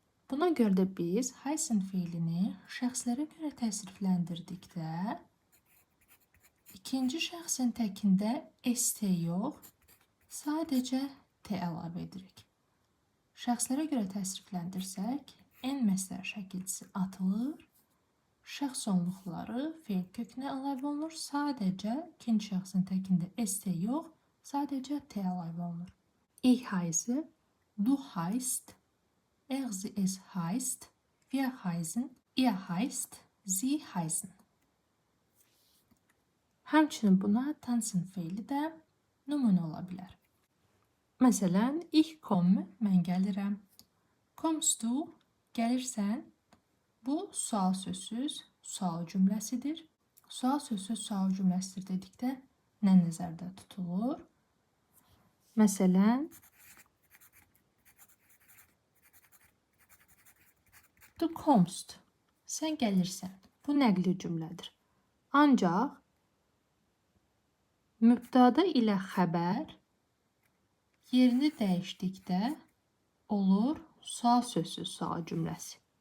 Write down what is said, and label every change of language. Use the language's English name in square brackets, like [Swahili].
[Azerbaijani] Buna görə də biz heißen feilini şəxslərə görə təsrifləndirdikdə ikinci şəxsin təkində ST yox, sadəcə T əlavə edirik. Şəxslərə görə təsrifləndirsək, N məsdər şəkilçisi atılır, şəxs sonluqları feil kökünə əlavə olunur, sadəcə ikinci şəxsin təkində ST yox, sadəcə T əlavə olunur. [German] Ich heiße, du heißt, es heißt, wir heißen, ihr heißt, sie heißen. [Azerbaijani] Həmçinin buna tanzen feili də nümunə ola bilər. Məsələn, [German] ich komme, [Azerbaijani] mən gəlirəm. [German] Kommst du, [Azerbaijani] gəlirsən. Bu sual sözsüz, sual cümləsidir. Sual sözsüz, sual cümləsidir dedikdə nə nəzərdə tutulur? Məsələn, [German] du kommst, [Azerbaijani] sən gəlirsən. Bu nəqli cümlədir. Ancaq mübtada ilə xəbər yerini dəyişdikdə olur sual sözsüz, sual cümləsi.